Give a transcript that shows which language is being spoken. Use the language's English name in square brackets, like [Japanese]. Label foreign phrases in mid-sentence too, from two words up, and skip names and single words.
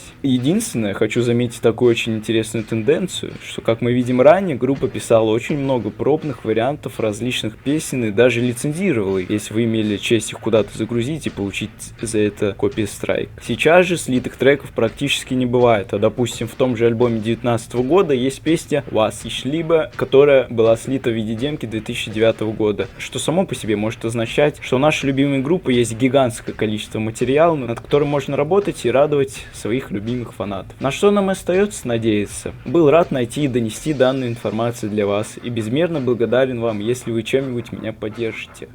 [Russian] Единственное, хочу заметить такую очень интересную тенденцию, что, как мы видим ранее, группа писала очень много пробных вариантов различных песен и даже лицензировала их, если вы имели честь их куда-то загрузить и получить за это копи-страйк. Сейчас же слитых треков практически не бывает, а допустим в том же альбоме 2019 года есть песня Was ich liebe, которая была слита в виде демки 2009 года, что само по себе может означать, что у нашей любимой группы есть гигантское количество материала, над которым можно работать и радовать своих любимых фанатов. На что нам остается надеяться? Был рад найти и донести данную информацию для вас и безмерно благодарен вам, если вы чем-нибудь меня поддержите.